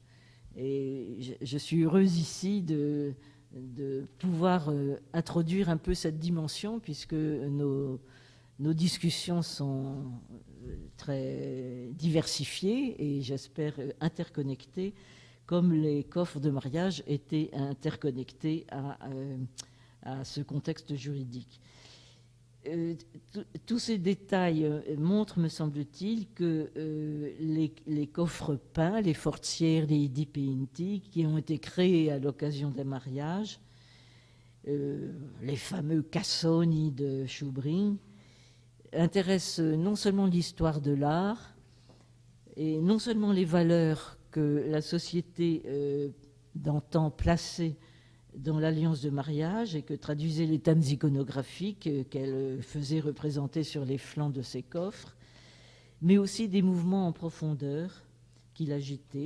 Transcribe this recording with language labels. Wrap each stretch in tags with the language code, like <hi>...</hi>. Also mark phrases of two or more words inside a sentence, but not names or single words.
<fr>Et je suis heureuse ici de pouvoir introduire un peu cette dimension, puisque nos discussions sont très diversifiées et j'espère interconnectées, comme les coffres de mariage étaient interconnectés à ce contexte juridique. Tous ces détails montrent, me semble-t-il, que les coffres peints, les</fr> <it>forzieri di Pinti,</it> <fr>qui ont été créés à l'occasion d'un mariage, les fameux cassoni de Schubring, intéressent non seulement l'histoire de l'art, et non seulement les valeurs que la société d'antan plaçait dans l'alliance de mariage et que traduisaient les thèmes iconographiques qu'elle faisait représenter sur les flancs de ses coffres, mais aussi des mouvements en profondeur qu'il agitait.</fr>